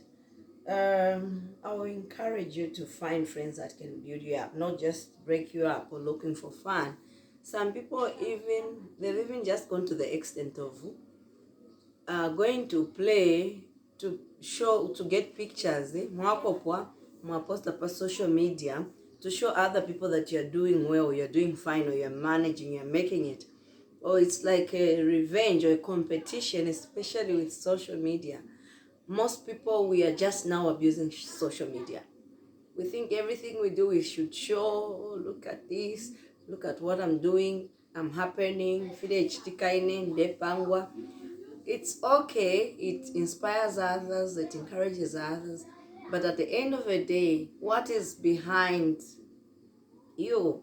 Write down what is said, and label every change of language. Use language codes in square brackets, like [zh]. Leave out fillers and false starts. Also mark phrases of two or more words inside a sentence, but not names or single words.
[en] I will encourage you to find friends that can build you up, not just break you up or looking for fun. Some people they've even just gone to the extent of going to play to show, to get pictures, [bem] mwapopwa, mwaposta pa [en] social media to show other people that you're doing well, you're doing fine, or you're managing, you're making it. Or it's like a revenge or a competition, especially with social media. Most people, we are just now abusing social media. We think everything we do, we should show, oh, look at this, look at what I'm doing, I'm happening, it's okay, it inspires others, it encourages others, but at the end of the day, what is behind you?